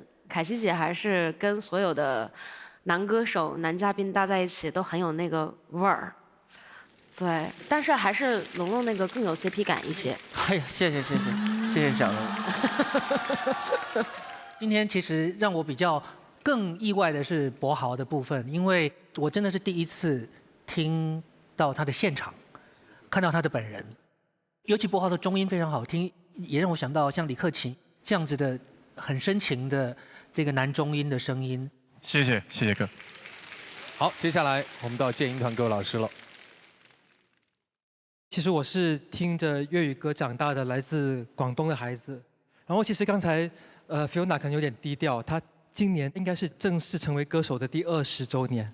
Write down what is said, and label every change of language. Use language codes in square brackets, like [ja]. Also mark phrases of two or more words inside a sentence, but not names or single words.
[zh] 凱琪姐還是跟所有的男歌手、男嘉賓搭在一起都很有那個味兒。對，但是還是龍龍那個更有 CP 感一些。哎呀，謝謝小龍。今天其實讓我比較更意外的是柏豪的部分，因為我真的是第一次聽到他的現場，看到他的本人。尤其柏豪的中音非常好聽，也讓我想到像李克勤這樣子的很深情的這個男中音的聲音。謝謝哥。好，接下來我們到建音團各位老師了。其實我是聽着粵語歌長大的，來自廣東的孩子。然後其實剛才Fiona 可能有點低調，她今年應該是正式成為歌手的第20週年。